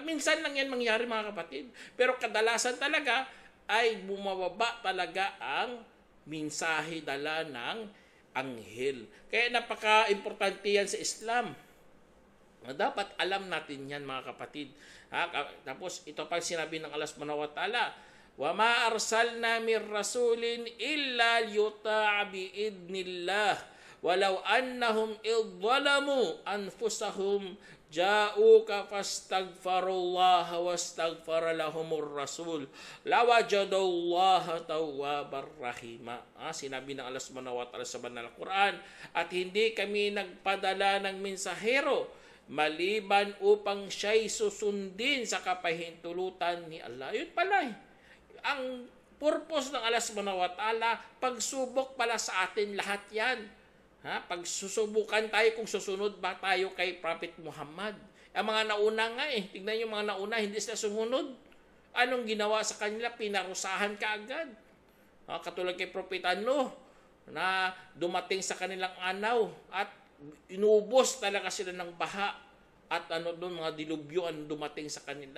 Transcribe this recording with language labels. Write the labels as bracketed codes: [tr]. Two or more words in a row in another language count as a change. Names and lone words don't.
[tl] Minsan lang yan mangyari mga kapatid. Pero kadalasan talaga ay bumababa talaga ang mensahe dala ng anghel. Kaya napaka-importante yan sa Islam. Dapat alam natin yan mga kapatid. Tapos ito pa sinabi ng Allah [ar] سبحانه وتعالى وما أرسلنا من رسول إلا ليطاع بإذن الله ولو أنهم إذ ظلموا أنفسهم جاءوك فاستغفروا الله واستغفر لهم الرسول لوجدوا الله توابا رحيما. [tl] Sinabi ng Allah [ar] سبحانه وتعالى [tl] sa banal na Quran, at hindi kami nagpadala ng mensahero maliban upang siya'y susundin sa kapahintulutan ni Allah. Yun pala ang purpose ng Allah [ar] سبحانه وتعالى, [tl] pagsubok pala sa atin lahat yan. Pagsusubukan tayo kung susunod ba tayo kay Prophet Muhammad. Ang mga nauna nga tignan yung mga nauna, hindi sila sumunod. Anong ginawa sa kanila? Pinarusahan kaagad. Katulad kay Prophet Nuh, na dumating sa kanilang anaw at inubos talaga sila ng baha at mga dilubyo ang dumating sa kanila.